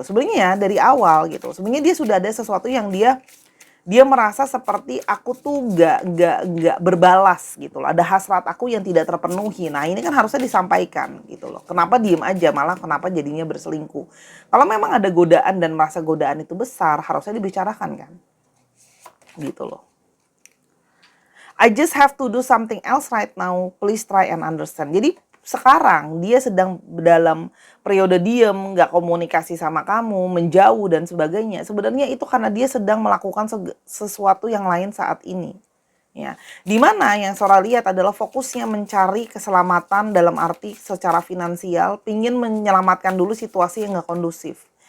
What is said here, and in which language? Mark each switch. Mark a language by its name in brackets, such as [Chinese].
[Indonesian] Sebenarnya ya dari awal gitu. Sebenarnya dia sudah ada sesuatu yang dia merasa seperti aku tuh nggak berbalas gitu loh. Ada hasrat aku yang tidak terpenuhi. Nah ini kan harusnya disampaikan gitu loh. Kenapa diem aja, malah kenapa jadinya berselingkuh. Kalau memang ada godaan dan merasa godaan itu besar, harusnya dibicarakan kan. Gitu loh. [English] I just have to do something else right now. Please try and understand. [Indonesian] Jadi sekarang dia sedang dalam periode diem, nggak komunikasi sama kamu, menjauh dan sebagainya. Sebenarnya itu karena dia sedang melakukan sesuatu yang lain saat ini. Ya, dimana yang Sora lihat adalah fokusnya mencari keselamatan dalam arti secara finansial, pingin menyelamatkan dulu situasi yang nggak kondusif.